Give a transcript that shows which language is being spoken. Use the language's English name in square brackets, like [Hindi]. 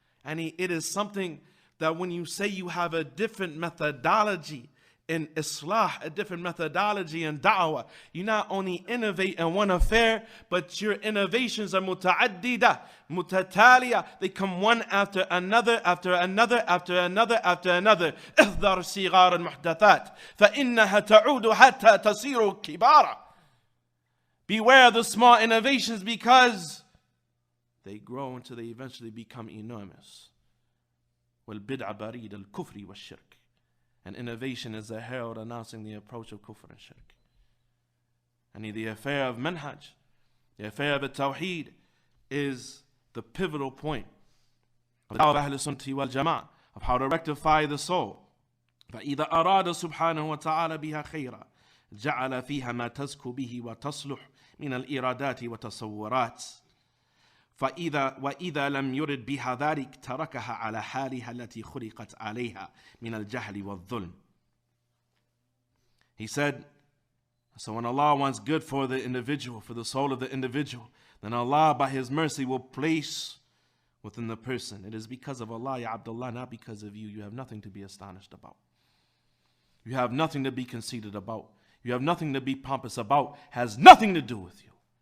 [English] And it is something that when you say you have a different methodology in Islah, a different methodology in da'wah, you not only innovate in one affair, but your innovations are [Arabic] muta'addida, mutataliya. [English] They come one after another, after another, after another, after another. [Arabic] احذر صغار المحدثات فإنها تعود حتى تصير كبارا. [English] Beware the small innovations, because they grow until they eventually become enormous. [Arabic] والبدع بريد الكفر والشرك. [English] And innovation is a herald announcing the approach of kufr and shirk. And the affair of manhaj, the affair of the tawheed, is the pivotal point of the Ahl Sunnati wal Jama'ah, of how to rectify the soul. [Arabic] فإذا أراد سبحانه وتعالى بها خيرا جعل فيها ما تزكو به وتصلح من الإرادات وتصورات. وإذا لم يرد بها ذلك تركها على حالها التي خلقت عليها من الجهل والظلم. [English] He said, so when Allah wants good for the individual, for the soul of the individual, then Allah by His mercy will place within the person. It is because of Allah, Ya Abdullah, not because of you. You have nothing to be astonished about. You have nothing to be conceited about. You have nothing to be pompous about. Has nothing to do with you.